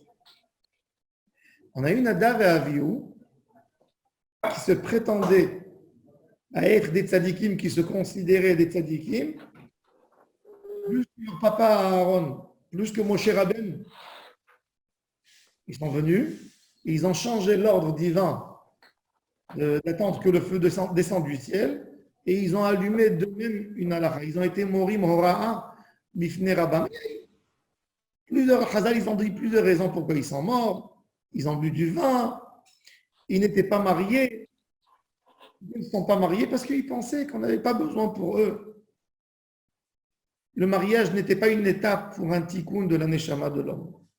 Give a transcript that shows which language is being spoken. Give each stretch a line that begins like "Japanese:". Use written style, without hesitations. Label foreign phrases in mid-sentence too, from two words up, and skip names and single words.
French: On a eu Nadav et Avihu qui se prétendaient à être des tzadikim, qui se considéraient des tzadikim, plus que leur papa Aaron, plus que Moshe Rabbeinu. Ils sont venus et ils ont changé l'ordre divin d'attendre que le feu descende du ciel et ils ont allumé d'eux-mêmes une halakha. Ils ont été
Hebrew: מורים הוראה בפני רבם.
French: Plusieurs chazal, ils ont dit plusieurs raisons pourquoi ils sont morts. Ils ont bu du vin. Ils n'étaient pas mariés. Ils ne sont pas mariés parce qu'ils pensaient qu'on n'avait pas besoin pour eux. Le mariage n'était pas une étape pour un tikkun de la neshama de l'homme.